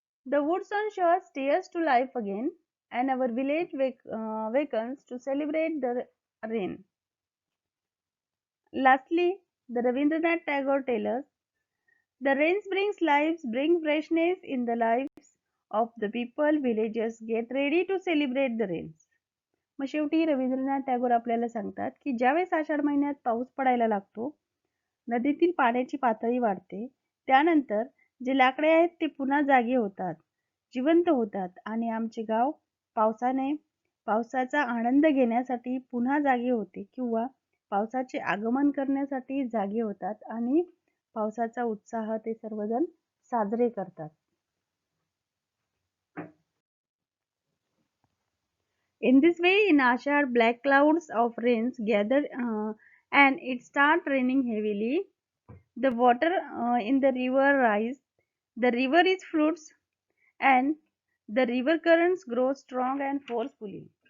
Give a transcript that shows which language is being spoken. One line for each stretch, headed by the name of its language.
English: The woods on shore stirs to life again, and our village wakens to celebrate the rain. Lastly, the Rabindranath Tagore tells us, the rains brings lives, bring freshness in the lives of the people. Villagers get ready to celebrate the rains.
Marathi: मग शेवटी रवींद्रनाथ टागोर आपल्याला सांगतात की ज्यावेळेस आषाढ महिन्यात पाऊस पडायला लागतो, नदीतील पाण्याची पातळी वाढते, त्यानंतर जे लाकडे आहेत ते पुन्हा जागी होतात, जिवंत होतात आणि आमचे गाव पावसाचा आनंद घेण्यासाठी पुन्हा जागे होते किंवा पावसाचे आगमन करण्यासाठी जागे होतात आणि पावसाचा उत्साह ते सर्वजण साजरे करतात.
English: In this way, in Ashad, black clouds of rains gather and it starts raining heavily. The water in the river rise. The river is floods and the river currents grow strong and forcefully.